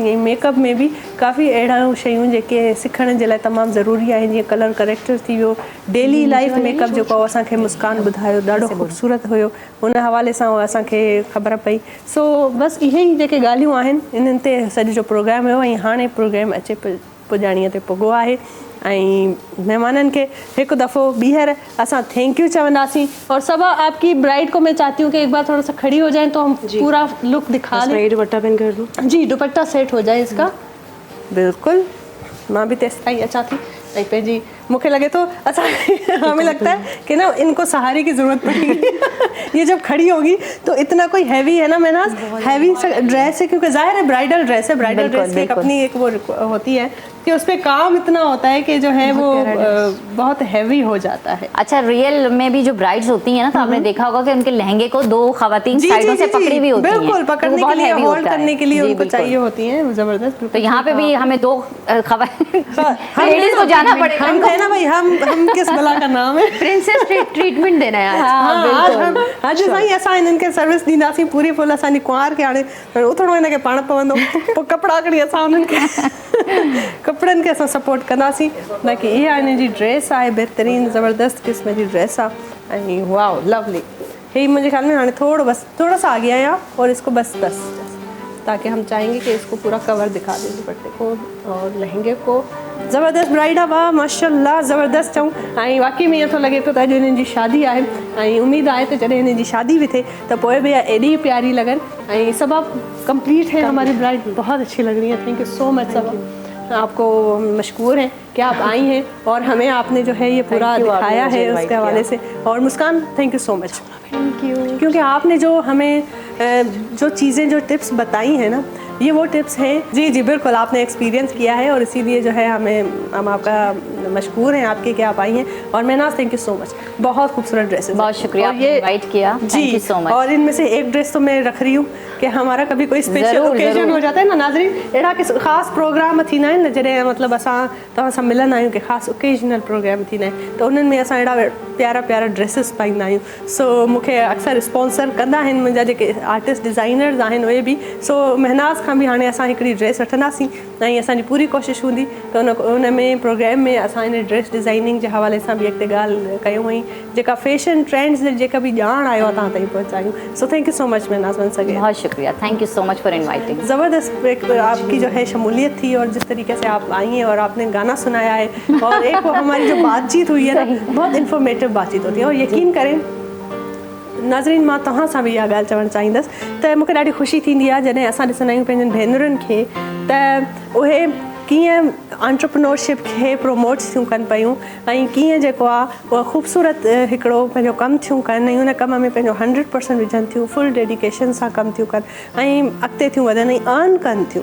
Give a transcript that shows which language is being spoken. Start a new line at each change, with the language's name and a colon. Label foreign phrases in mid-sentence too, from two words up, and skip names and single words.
Sindhi: ऐं मेकअप में बि काफ़ी अहिड़ा शयूं जेके सिखण जे लाइ तमामु ज़रूरी आहिनि, जीअं
English: color corrector
Sindhi: थी वियो,
English: daily life makeup
Sindhi: जेको आहे असांखे मुस्कान ॿुधायो, ॾाढो ख़ूबसूरत हुयो, उन हवाले सां असांखे ख़बर पई। सो बसि इहे ई जेके ॻाल्हियूं आहिनि इन्हनि ते सॼो जो प्रोग्राम हुयो। ऐं हाणे प्रोग्राम अचे पुॼाणीअ ते पुॻो आहे ऐं महिमाननि खे हिकु दफ़ो ॿीहर असां
English: thank you
Sindhi: चवंदासीं।
Urdu: اور سب آپکی برائیڈ کو میں چاہتی ہوں کہ ایک بار تھوڑا سا کھڑی ہو جائے تو ہم پورا لک دکھا دیں. دوپٹہ پہن کر دوں جی، دوپٹہ سیٹ ہو جائے اسکا. بالکل,
Sindhi: मां भी तेसि ताईं अचां थी ऐं पंहिंजी मूंखे लगे तो असां
Urdu: ہمیں لگتا ہے کہ نا انکو سہارے کی ضرورت پڑے گی. یہ جب کھڑی ہوگی تو اتنا کوئی ہیوی ہے نا، مہناز ہیوی ڈریس ہے، کیونکہ ظاہر ہے برائیڈل ڈریس ہے. برائیڈل ڈریس کی اپنی ایک وہ ہوتی ہے کہ اس پر کام اتنا ہوتا ہے کہ جو ہے وہ بہت ہیوی ہو جاتا ہے. اچھا، ریئل میں بھی جو برائیڈز ہوتی ہیں نا، تو آپنے دیکھا ہوگا کہ انکے لہنگے کو 2 خواتین سائیڈوں سے پکڑی ہوئی ہوتی ہیں. بالکل، پکڑنے کے لیے، ہولڈ کرنے کے لیے انکو چاہیے ہوتی ہیں، زبردست. تو یہاں پے بھی ہمیں 2 لیڈیز کو جانا پڑے گا. ہم ہے نا بھائی، ہم کس بلا کا نام ہے, پرنسس ٹریٹمنٹ دینا ہے
Sindhi: आज साईं असां इन्हनि खे सर्विस ॾींदासीं
English: poori full.
Sindhi: असांजी कुंवार खे हाणे उथणो हिनखे पाण पवंदो, पोइ कपिड़ा खणी असां उन्हनि खे कपिड़नि खे असां सपोर्ट कंदासीं। बाक़ी इहा हिन जी ड्रेस आहे, बहितरीनु ज़बरदस्त क़िस्म जी ड्रेस आहे ऐं
English: wow lovely.
Urdu: ہے مجھے خیال میں ہاݨے تھوڑا سا آگے آیا اور اسکو بس تاکہ ہم چاہیں گے کہ اسکو پورا کور دکھا دیں، دوپٹے کو اور لہنگے کو.
Sindhi: ज़बरदस्त ब्राइड आहे, वाह माशाल्लाह ज़बरदस्त चऊं। ऐं वाकई में ईअं थो लॻे पियो त अॼु हिननि जी शादी आहे ऐं उमेदु आहे त जॾहिं हिननि जी शादी बि थिए त पोइ बि एॾी प्यारी लॻनि।
Urdu: ایں صبا کمپلیٹ ہے ہماری برائیڈ، بہت اچھی لگ رہی ہے.
English: thank you so much
Urdu: صبا، آپکو مشکور ہیں کہ آپ آئی ہیں اور ہمیں آپنے جو ہے یہ پورا دکھایا ہے اسکے حوالے سے. اور مسکان
English: thank you so much, thank you,
Urdu: کیونکہ آپنے جو ہمیں جو چیزیں جو ٹپس بتائی ہیں نا، یہ وہ ٹپس ہیں. جی جی بالکل، آپنے ایکسپیرینس کیا ہے اور اسی لیے جو ہے ہم آپکا مشکور ہیں آپکے کہ آپ آئی ہیں. اور مہناز
English: thank you so much,
Urdu: بہت خوبصورت ڈریسز, بہت شکریہ آپنے انوائٹ کیا,
English: thank you so much.
Urdu: اور انمیں سے ایک ڈریس تو میں رکھ رہی ہوں کہ ہمارا کبھی کوئی اسپیشل اوکیژن ہو جاتا ہے نا ناظرین,
Sindhi: अहिड़ा कि ख़ासि प्रोग्राम थींदा आहिनि न, जॾहिं मतिलबु असां तव्हां सां मिलंदा आहियूं कि ख़ासि
English: occasional program
Sindhi: थींदा आहिनि, त उन्हनि में असां अहिड़ा प्यारा प्यारा ड्रेसिस पाईंदा आहियूं। सो मूंखे अक्सर स्पॉन्सर कंदा आहिनि मुंहिंजा जेके
English: artist designers
Sindhi: आहिनि उहे बि। सो महनाज खां बि हाणे असां हिकिड़ी ड्रेस वठंदासीं ऐं असांजी पूरी कोशिशि हूंदी त उन में प्रोग्राम में असां इन ड्रेस डिज़ाइनिंग जे हवाले सां बि अॻिते ॻाल्हि कयूं ऐं जेका
English: fashion trends
Sindhi: जेका बि ॼाण आयो आहे तव्हां ताईं पहुचायूं। सो
English: thank you so much
Sindhi: महनाज वन सके,
Urdu: بہت شکریہ,
English: thank you so much for inviting.
Urdu: زبردست آپکی جو ہے شمولیت تھی اور جس طریقے سے آپ آئی ہیں اور آپنے گانا سنایا ہے اور ایک وہ ہماری جو بات چیت ہوئی ہے نا، بہت انفارمیٹو بات چیت ہوتی ہے. اور یقین کریں ناظرین,
Sindhi: मां तव्हां सां बि इहा ॻाल्हि चवणु चाहींदसि त मूंखे ॾाढी ख़ुशी थींदी आहे जॾहिं असां ॾिसंदा आहियूं पंहिंजनि भेनरुनि खे त उहे कीअं एंटरप्रेन्योरशिप खे प्रमोट थियूं कनि पियूं ऐं कीअं जेको आहे उहा ख़ूबसूरत हिकिड़ो पंहिंजो कमु थियूं कनि ऐं उन कम में पंहिंजो 100% विझनि थियूं,
English: full dedication
Sindhi: सां कमु थियूं कनि ऐं अॻिते थियूं वधनि ऐं
English: earn kani
Sindhi: थियूं।